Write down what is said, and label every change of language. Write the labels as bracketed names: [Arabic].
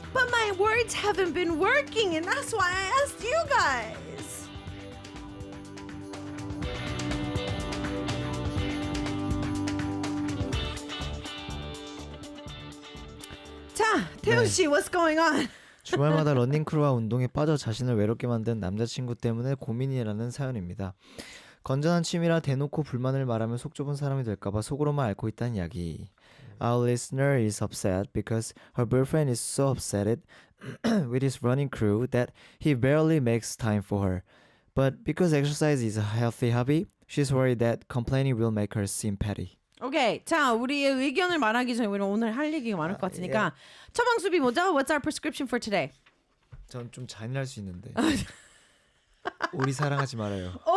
[English] But my words haven't been working, and that's why I asked you guys. [Korean] 자, 태훈 씨, [English] what's going on? [Korean] 주말마다 러닝크루와 운동에 빠져 자신을 외롭게 만든 남자친구 때문에 고민이라는 사연입니다. 건전한 취미라 대놓고 불만을 말하면 속 좁은 사람이 될까봐 속으로만 앓고 있다는 이야기. [English] Our listener is upset because her boyfriend is so upset with his running crew that he barely makes time for her. But because exercise is a healthy hobby, she's worried that complaining will make her seem petty. [Korean] 오케이, 자, 우리의 의견을 말하기 전에 우리는 오늘 할 얘기가 많을 것 같으니까 처방수비 먼저, [English] what's our prescription for today? [Korean] 전 좀 잔인할 수 있는데 우리 사랑하지 말아요.